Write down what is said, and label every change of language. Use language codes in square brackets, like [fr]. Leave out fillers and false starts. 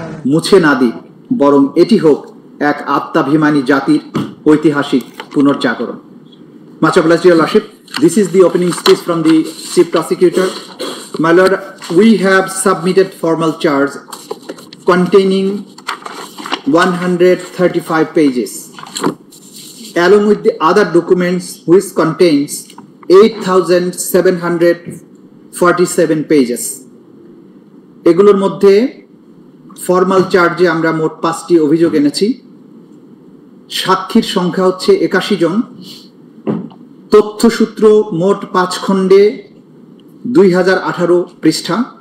[bn] মুছে না দিই, বরং এটি হোক এক আত্মাভিমানী জাতির ঐতিহাসিক পুনর্জাগরণ। [en] Much obliged, Your Lordship. This is the opening speech from the Chief Prosecutor. My Lord, we have submitted formal charge containing 135 pages, along with the other documents which contains 8,747 pages. [bn] এগুলোর মধ্যে ফর্মাল চার্জে আমরা মোট 5টি অভিযোগ এনেছি। সাক্ষীর সংখ্যা হচ্ছে 81 জন। তথ্যসূত্র মোট 5 খণ্ডে 2018 পৃষ্ঠা।